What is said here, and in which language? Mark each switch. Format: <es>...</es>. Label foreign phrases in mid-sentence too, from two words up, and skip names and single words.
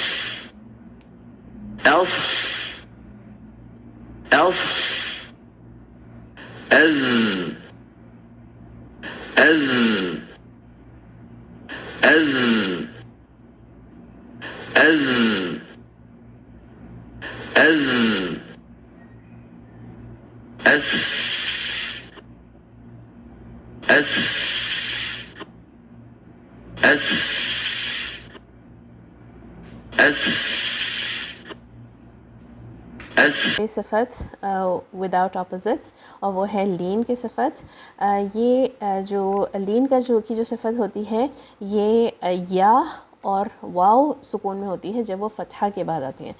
<ur>elf, elf, ez, ez, ez, ez, ez, es, es, صفت</ur> <en>without opposites</en> <ur>اور وہ ہے لین کی صفت. یہ جو لین کا جو صفت ہوتی ہے یہ یا اور واو سکون میں ہوتی ہے جب وہ فتحہ کے بعد آتے ہیں.</ur>